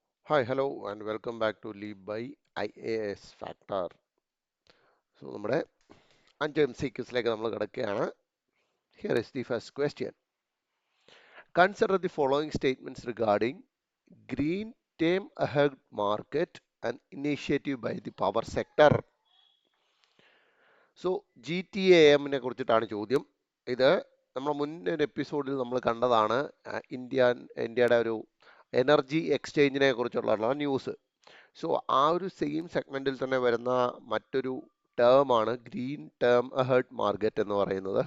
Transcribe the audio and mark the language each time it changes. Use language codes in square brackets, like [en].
[en] Hi, hello, and welcome back to Leap by IAS Factor. [ml] നമ്മുടെ 5 MCQസിലേക്ക് നമ്മൾ കിടക്കുകയാണ്. [en] Here is the first question. Consider the following statements regarding green term ahead market and initiative by the power sector. [ml] So, GTAM-നെ കുറിച്ചിട്ടാണ് ചോദ്യം. ഇത് നമ്മുടെ മുന്നൊരു എപ്പിസോഡിൽ നമ്മൾ കണ്ടതാണ്. ഇന്ത്യയുടെ ഒരു എനർജി എക്സ്ചേഞ്ചിനെ കുറിച്ചുള്ള ന്യൂസ്. സോ ആ ഒരു സെയിം സെഗ്മെന്റിൽ തന്നെ വരുന്ന മറ്റൊരു ടേം ആണ് ഗ്രീൻ ടേം അഹെഡ് മാർക്കറ്റ് എന്ന് പറയുന്നത്.